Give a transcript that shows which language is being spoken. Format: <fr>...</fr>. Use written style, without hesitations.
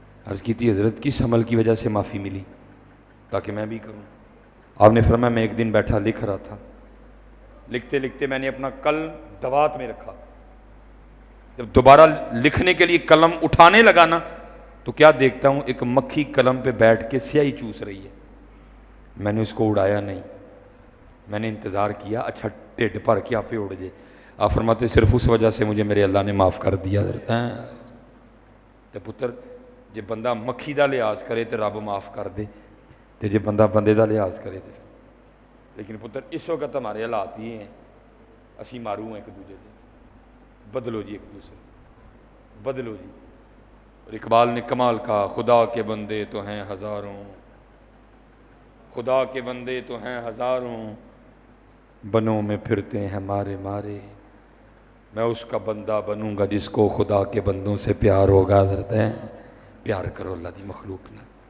<ur>عرض کی تھی حضرت کس عمل کی وجہ سے معافی ملی تاکہ میں بھی کروں؟ آپ نے فرمایا میں ایک دن بیٹھا لکھ رہا تھا, لکھتے لکھتے میں نے اپنا قلم دوات میں رکھا, جب دوبارہ لکھنے کے لیے قلم اٹھانے لگا نا تو کیا دیکھتا ہوں ایک مکھی قلم پہ بیٹھ کے سیاہی چوس رہی ہے. میں نے اس کو اڑایا نہیں, میں نے انتظار کیا اچھا ٹھڈ بھر کے آپ پہ اڑ جائے. آپ فرماتے صرف اس وجہ سے مجھے میرے اللہ نے معاف کر دیا.</ur> <pa>تو پتر جے بندہ مکھی دا لحاظ کرے تو رب معاف کر دے, تے جے بندہ بندے دا لحاظ کرے تو</pa> <ur>لیکن پتر اس وقت ہمارے حالات یہ ہیں، اسی مارو ہیں ایک دوسرے سے، بدلو جی ایک دوسرے، بدلو جی۔ اور اقبال نے کمال کہا، خدا کے بندے تو ہیں ہزاروں، خدا کے بندے تو ہیں ہزاروں، بنوں میں پھرتے ہیں مارے مارے، میں اس کا بندہ بنوں گا جس کو خدا کے بندوں سے پیار ہوگا۔ حضرت ہیں</ur> <pa>پیار کرو اللہ دی مخلوق نال،</pa>